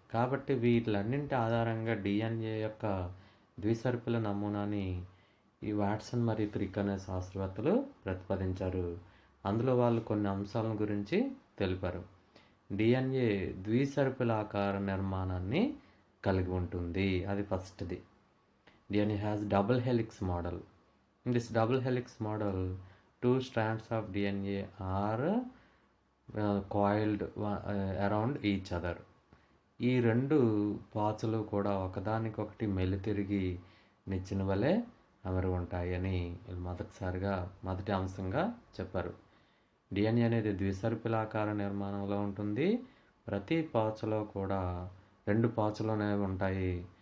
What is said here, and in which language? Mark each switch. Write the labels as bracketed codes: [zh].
[te] కాబట్టి వీటిలన్నింటి ఆధారంగా డిఎన్ఏ యొక్క ద్విసర్పిల నమూనాని ఈ వాట్సన్ మరియు క్రిక్ అనే శాస్త్రవేత్తలు ప్రతిపాదించారు. అందులో వాళ్ళు కొన్ని అంశాల గురించి తెలిపారు. డిఎన్ఏ ద్విసర్పిలాకార నిర్మాణాన్ని కలిగి ఉంటుంది. అది ఫస్ట్ది. [en] DNA has double helix model. In this double helix model, 2 strands of DNA are coiled around each other. [te] ఈ 2 పాచులు కూడా ఒకదానికొకటి మెలితిరిగి నిచ్చెన వలె అమరి ఉంటాయని మొదటి అంశంగా చెప్పారు. డిఎన్ఏ అనేది ద్విసర్పిలాకార నిర్మాణంలో ఉంటుంది. ప్రతి పాచులో కూడా 2 పాచులు అనేవి ఉంటాయి.